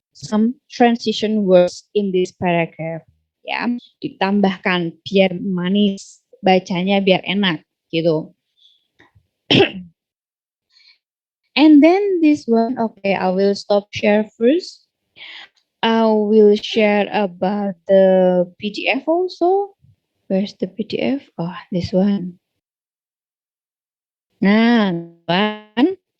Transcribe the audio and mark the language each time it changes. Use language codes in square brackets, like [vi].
[en] some transition words in this paragraph. [id] Ya, ditambahkan biar manis, bacanya biar enak gitu. [en] And then this one, okay, I will stop share first. I will share about the PDF also. Where's the PDF? Oh, this one. Nah, one.